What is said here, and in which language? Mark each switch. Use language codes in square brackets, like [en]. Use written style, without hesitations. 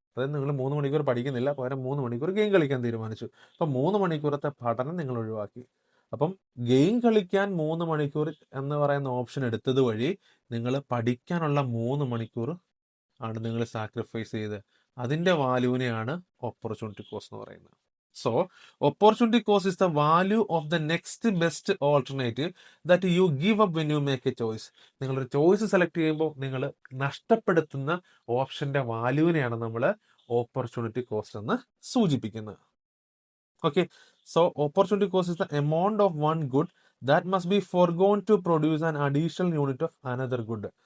[ml] അതായത് നിങ്ങൾ 3 മണിക്കൂർ പഠിക്കുന്നില്ല, പകരം 3 മണിക്കൂർ ഗെയിം കളിക്കാൻ തീരുമാനിച്ചു. അപ്പൊ 3 മണിക്കൂറത്തെ പഠനം നിങ്ങൾ ഒഴിവാക്കി. അപ്പം ഗെയിം കളിക്കാൻ 3 മണിക്കൂർ എന്ന് പറയുന്ന ഓപ്ഷൻ എടുത്തത് വഴി നിങ്ങൾ പഠിക്കാനുള്ള 3 മണിക്കൂർ ആണ് നിങ്ങൾ സാക്രിഫൈസ് ചെയ്ത്. അതിന്റെ വാല്യൂവിനെയാണ് ഓപ്പർച്യൂണിറ്റി കോസ്റ്റ് എന്ന് പറയുന്നത്. [en] So opportunity cost is the value of the next best alternative that you give up when you make a choice. [ml] നിങ്ങളൊരു ചോയ്സ് സെലക്ട് ചെയ്യുമ്പോൾ നിങ്ങൾ നഷ്ടപ്പെടുത്തുന്ന ഓപ്ഷന്റെ വാല്യൂവിനെയാണ് നമ്മൾ ഓപ്പർച്യൂണിറ്റി കോസ്റ്റ് എന്ന് സൂചിപ്പിക്കുന്നത്. [en] Okay, so opportunity cost is the amount of one good that must be forgone to produce an additional unit of another good.